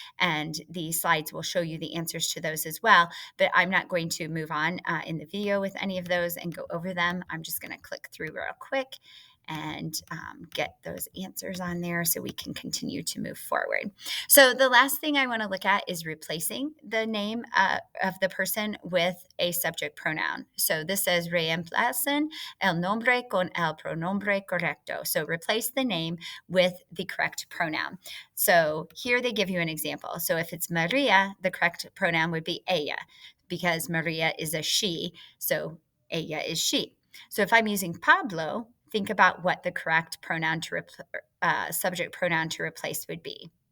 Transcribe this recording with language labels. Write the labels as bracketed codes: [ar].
[en] And the slides will show you the answers to those as well. But I'm not going to move on in the video with any of those and go over them. I'm just going to click through real quick and get those answers on there so we can continue to move forward. So the last thing I want to look at is replacing the name of the person with a subject pronoun. So this says [es] reemplacen el nombre con el pronombre correcto. [en] So replace the name with the correct pronoun. So here they give you an example. So if it's Maria, the correct pronoun would be ella, because Maria is a she, so ella is she. So if I'm using Pablo, think about what the correct pronoun to subject pronoun to replace would be.